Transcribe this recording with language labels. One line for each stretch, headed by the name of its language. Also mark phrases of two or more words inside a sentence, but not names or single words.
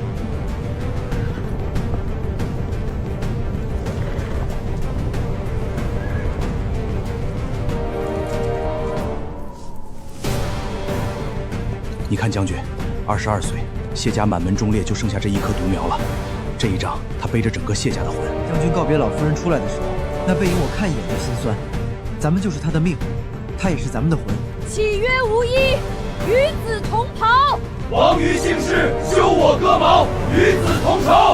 Chinese: 你看将軍，22歲，謝家滿門忠烈，就剩下這一棵獨苗了。這一仗，他背着整個謝家的魂。將軍告別老夫人出來的時候，那背影我看一眼就心酸。咱們就是他的命，他也是咱們的魂。契約無依，與子同袍。王於姓氏，休我戈矛，與子同仇。